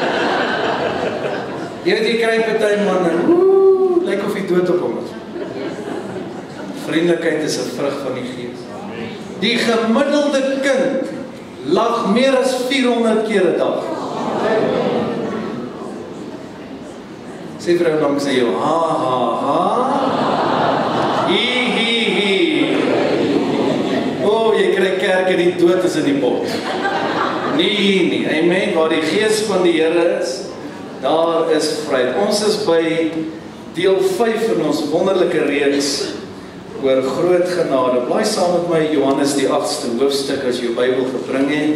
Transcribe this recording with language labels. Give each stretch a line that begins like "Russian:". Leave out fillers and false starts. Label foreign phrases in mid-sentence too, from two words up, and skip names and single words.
Afrikaans: Jy weet, jy kry party manne, lyk of jy dood op hom is. Vriendelikheid is 'n vrug van die Gees. Die gemiddelde kind lag meer as 400 keer 'n dag. Sê vrou langs sy jou, ha ha ha, hi hi hi. O, jy kry kerk en die dood is in die pot. Nee, amen, waar die Gees van die Here is, daar is vryheid. Ons is by deel 5 in ons wonderlike reeks oor groot genade. Blaai saam met my Johannes die 8ste hoofstuk as jy jou Bybel gebring het.